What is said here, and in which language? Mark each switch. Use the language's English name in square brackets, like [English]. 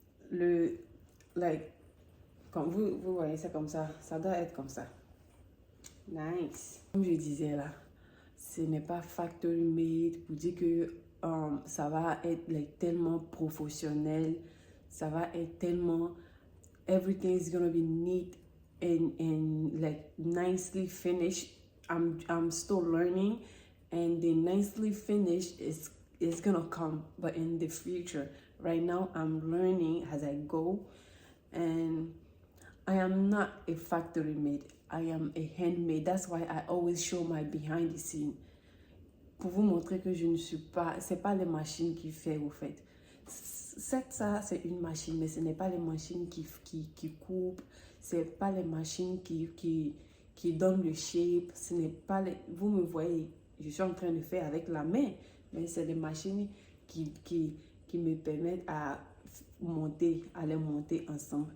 [French] Like, quand vous voyez ça comme ça doit être comme ça. Nice. Comme je disais là, ce n'est pas factory made pour dire que ça va être like, tellement professionnel, ça va être tellement, [English] everything is gonna be neat and like nicely finished. I'm still learning, and the nicely finished is gonna come, but in the future. Right now, I'm learning as I go, and I am not a factory made. I am a handmade. That's why I always show my behind the scene. [French] Pour vous montrer que je ne suis pas... C'est pas les machines qui font, au fait. Ça, c'est une machine, mais ce n'est pas les machines qui coupent. C'est pas les machines qui donnent le shape. Ce n'est pas les... Vous me voyez, je suis en train de faire avec la main, mais c'est les machines qui me permettent à les monter ensemble.